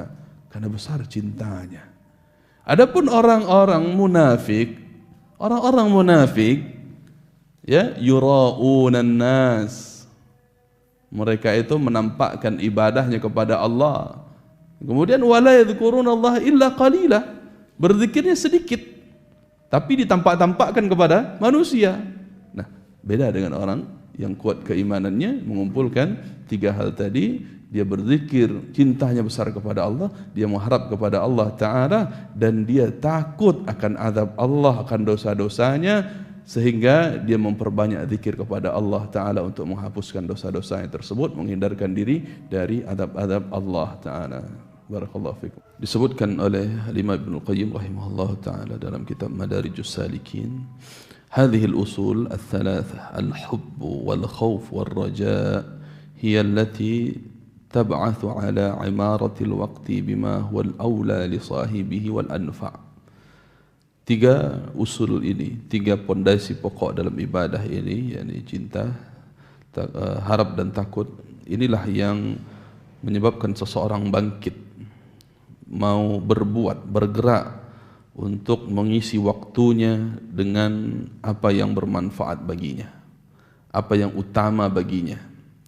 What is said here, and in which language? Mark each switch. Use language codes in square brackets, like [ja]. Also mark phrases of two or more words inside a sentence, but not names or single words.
[id] Karena besar cintanya. Adapun orang-orang munafik, ya, [ar] يراءون الناس, [id] mereka itu menampakkan ibadahnya kepada Allah. [ar] Kemudian ولا يذكرون الله إلا قليلا, [id] berzikirnya sedikit tapi ditampak-tampakkan kepada manusia. Nah, beda dengan orang yang kuat keimanannya, mengumpulkan tiga hal tadi. Dia berzikir, cintanya besar kepada Allah, dia mengharap kepada Allah Ta'ala, dan dia takut akan azab Allah, akan dosa-dosanya, sehingga dia memperbanyak zikir kepada Allah Ta'ala untuk menghapuskan dosa-dosanya tersebut, menghindarkan diri dari azab-azab Allah Ta'ala. [ar] بارك الله فيكم. [id] Disebutkan oleh Imam Ibnu Qayyim [ar] رحمه الله تعالى [id] dalam kitab Madarijus Salikin, [ar] هذه الأصول الثلاثة الحب والخوف والرجاء هي التي تبعث على عمارة الوقت بما هو الأولى لصاحبه والأنفع'. [id] Tiga usul ini, tiga pondasi pokok dalam ibadah ini, yakni cinta, harap dan takut, inilah yang menyebabkan seseorang bangkit, mau bergerak untuk mengisi waktunya dengan apa yang bermanfaat baginya, apa yang utama baginya.